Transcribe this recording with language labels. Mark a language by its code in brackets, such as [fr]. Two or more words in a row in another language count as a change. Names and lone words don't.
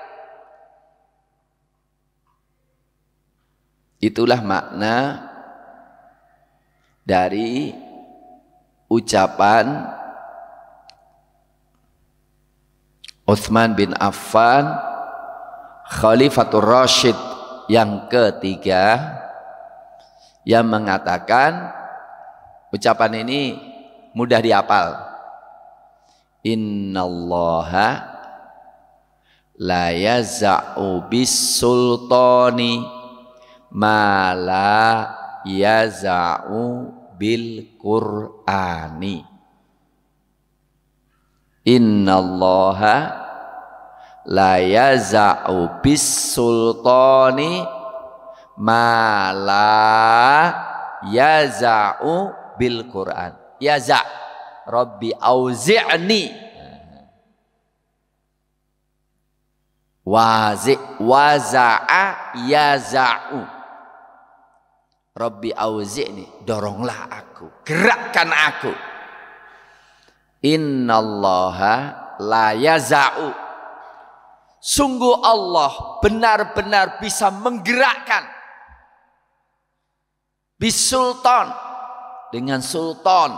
[id] Itulah makna dari ucapan Utsman bin Affan, Khalifatur Rasyid yang ketiga, yang mengatakan, ucapan ini mudah dihafal. [ar] إن الله لا يزع بالسلطان ما لا يزع بالقرآن. إن الله لا يزع بالسلطان ما لا يزع بالقرآن. يزع رب أوزعني وزع يزع رب أوزعني, [id] doronglah aku, gerakkan aku. [ar] إن الله لا يزع, [id] sungguh Allah benar-benar bisa menggerakkan bisultan, dengan sultan.